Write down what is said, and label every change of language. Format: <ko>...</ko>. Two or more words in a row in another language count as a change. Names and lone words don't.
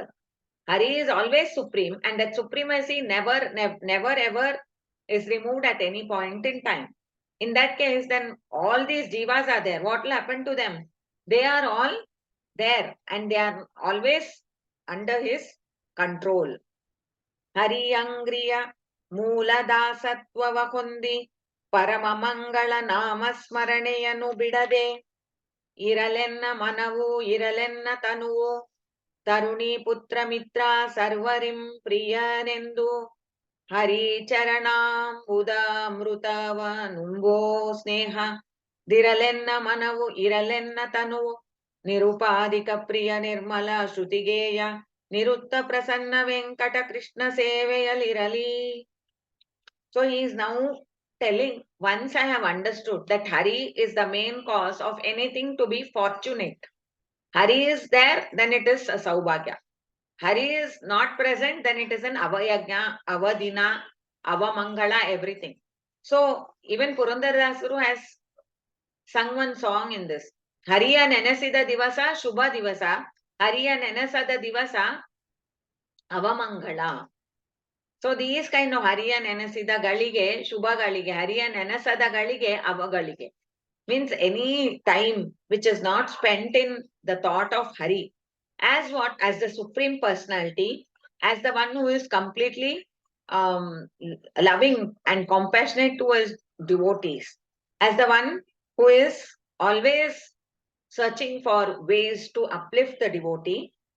<en>Hari is always supreme, and that supremacy never ever is removed at any point in time. In that case, then all these jivas are there. What will happen to them? They are all there and they are always under his control.</en> <kn>ಹರಿ ಅಂಘ್ರಿಯ ಮೂಲ ದಾಸತ್ವ ಹುಂಡಿ ಪರಮಮಂಗಳ ನಾಮಸ್ಮರಣೆಯನು ಬಿಡದೆ ಇರಲೆನ್ನ ಮನವು ಇರಲೆನ್ನ ತನುವು ತರುಣಿ ಪುತ್ರ ಮಿತ್ರ ಸರ್ವರಿಂ ಪ್ರಿಯನೆಂದು ಹರಿ ಚರಣಂ ಬುದ್ಧ ಮೃತವ ನುಂಬೊ ಸ್ನೇಹ ದಿರಲೆನ್ನ ಮನವು ಇರಲೆನ್ನ ತನು ನಿರುಪಾಧಿಕ ಪ್ರಿಯ ನಿರ್ಮಲ ಶ್ರುತಿಗೇಯ ನಿರುತ ಪ್ರಸನ್ನ ವೆಂಕಟ ಕೃಷ್ಣ ಸೇವೆಯಲಿರಲಿ.</kn> <en>So he is now telling, once I have understood that Hari is the main cause of anything to be fortunate. Hari is there, then it is a Saubhagya. Hari is not present, then it is an</en> <kn>ಅವಯಜ್ಞ, ಅವದಿನ, ಅವಮಂಗಳ,</kn> <en>everything. So even Purandaradasaru has sung one song in this.</en> <kn>ಹರಿಯ ನೆನೆಸಿದ ದಿವಸ, ಶುಭ ದಿವಸ, ಹರಿಯ ನೆನೆಸದ ದಿವಸ, ಅವಮಂಗಳ.</kn> <en>So these kind of</en> <kn>ಹರಿಯ ನೆನೆಸಿದ ಗಳಿಗೆ, ಶುಭ ಗಳಿಗೆ, ಹರಿಯ ನೆನೆಸದ ಗಳಿಗೆ, ಅವಗಳಿಗೆ.</kn> <en>Means any time which is not spent in the thought of Hari as what? As the Supreme Personality, as the one who is completely loving and compassionate towards devotees, as the one who is always searching for ways to uplift the devotee.</en>